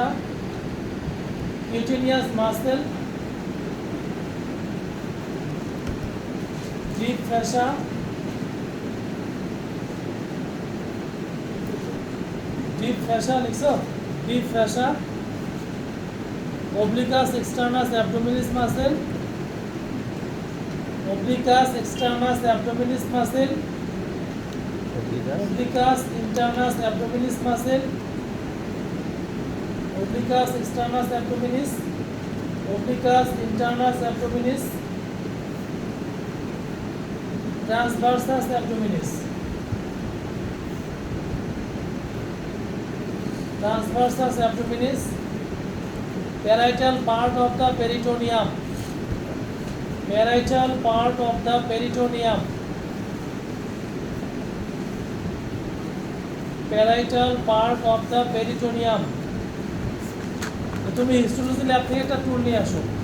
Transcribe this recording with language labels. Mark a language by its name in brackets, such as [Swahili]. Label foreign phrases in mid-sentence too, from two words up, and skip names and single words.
[English] Cutaneous muscle. Deep fascia, लिखो deep fascia, obliquus externus abdominis muscle, obliquus externus abdominis muscle, obliquus internus abdominis muscle, obliquus externus abdominis, obliquus internus abdominis, transversus abdominis. Transversus abdominis, parietal part of the peritoneum. Parietal part of the peritoneum. Parietal part of the peritoneum. [Bangla] তুমি হিস্টোলজি ল্যাব থেকে একটা টুল নিয়ে আসো।